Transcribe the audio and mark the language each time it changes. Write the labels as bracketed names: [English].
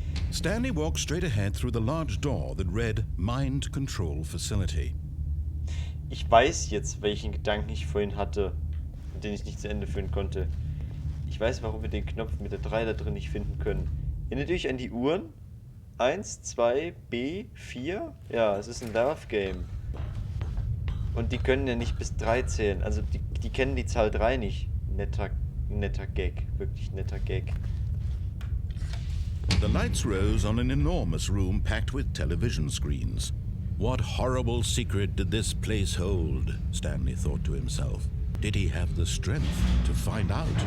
[English] Stanley walked straight ahead through the large door that read Mind Control Facility. [German] Ich weiß jetzt, welchen Gedanken ich vorhin hatte, den ich nicht zu Ende führen konnte. Ich weiß, warum wir den Knopf mit der 3 da drin nicht finden können. Erinnert euch an die Uhren? 1, 2, B, 4? Ja, es ist ein Love Game. Und die können ja nicht bis 3 zählen. Also die kennen die Zahl 3 nicht. Netter Gag. Wirklich netter Gag. [English] The lights rose on an enormous room packed with television screens. What horrible secret did this place hold? Stanley thought to himself. Did he have the strength to find out?